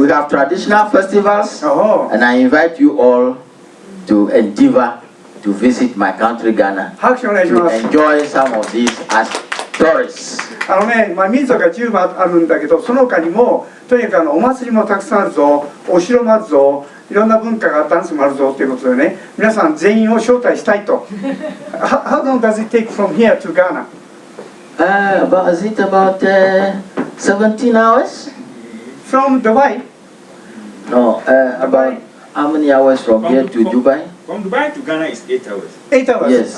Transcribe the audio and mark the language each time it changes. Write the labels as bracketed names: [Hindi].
[English] We have traditional festivals. And I invite you all to endeavor to visit my country, Ghana, to enjoy some of these as tourists. [Japanese] 民族が10もあるんだけど、その他にもとにかくお祭りもたくさんあるぞ、お城もあるぞ、いろんな文化がダンスもあるぞということでね、皆さん全員を招待したいと。 [English] How long does it take from here to Ghana? Is it about 17 hours? From Dubai? No, about how many hours from here to Dubai? From Dubai to Ghana is 8 hours. 8 hours? Yes.